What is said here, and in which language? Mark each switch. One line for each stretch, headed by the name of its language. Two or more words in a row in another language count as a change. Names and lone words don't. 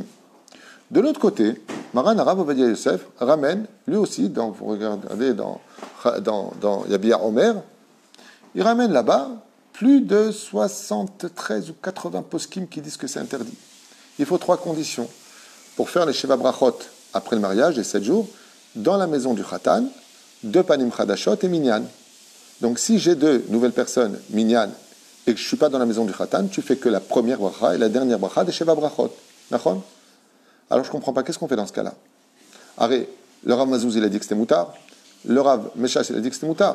French: De l'autre côté, Maran Rav Ovadia Yosef ramène, lui aussi, vous regardez dans Yabia Omer, il ramène là-bas plus de 73 ou 80 poskim qui disent que c'est interdit. Il faut 3 conditions pour faire les
Hebrew: שבע ברכות
French: après le mariage, les 7 jours, dans la maison du Khatan, 2
Hebrew: פנים חדשות
French: et minyan. Donc si j'ai 2 nouvelles personnes, minyan, et que je ne suis pas dans la maison du Khatan, tu fais que la première bracha et la dernière bracha des
Hebrew: שבע ברכות.
French: D'accord? Alors je ne comprends pas, qu'est-ce qu'on fait dans ce cas-là? Arrête, le Rav Mazouz il a dit que c'était moutard, le Rav Meshach il a dit que c'était moutard.